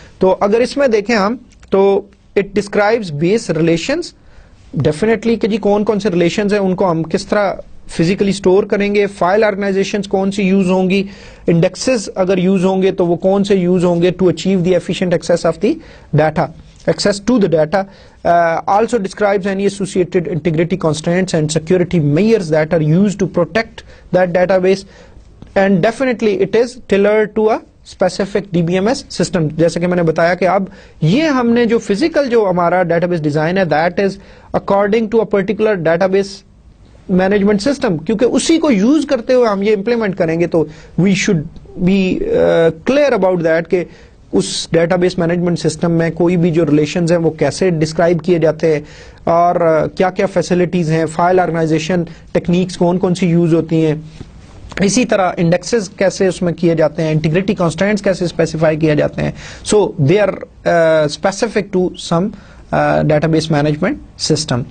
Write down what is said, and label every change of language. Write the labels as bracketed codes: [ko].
[ur] تو اگر اس میں دیکھیں ہم تو it describes base relations definitely کہ جی کون کون سے ریلیشنز ہیں ان کو ہم کس طرح فزیکلی اسٹور کریں گے, فائل آرگنائزیشنز کون سی یوز ہوں گی, انڈیکسز اگر یوز ہوں گے تو وہ کون سے یوز ہوں گے [en] To achieve the efficient access of the data, access to the data. Also describes any associated integrity constraints and security measures that are used to protect that database, and definitely it is tailored to a specific DBMS system. [ur] جیسے کہ میں نے بتایا کہ اب یہ ہم نے جو فزیکل جو ہمارا ڈیٹا بیس ڈیزائن ہے [en] that is according to a particular database [ur] management system, کیونکہ اسی کو یوز کرتے ہوئے ہم یہ امپلیمنٹ کریں گے. [en] تو we should be clear about that [ur] کہ اس ڈیٹا بیس مینجمنٹ سسٹم میں کوئی بھی جو ریلیشنز ہیں وہ کیسے ڈسکرائب کیے جاتے ہیں, اور کیا کیا فیسلٹیز ہیں, فائل آرگنائزیشن ٹیکنیکس کون کون سی یوز ہوتی ہیں, اسی طرح انڈیکسز کیسے اس میں کیے جاتے ہیں, انٹیگریٹی کانسٹرینٹس کیسے اسپیسیفائی کیے جاتے ہیں. [en] So they are specific to some database management system.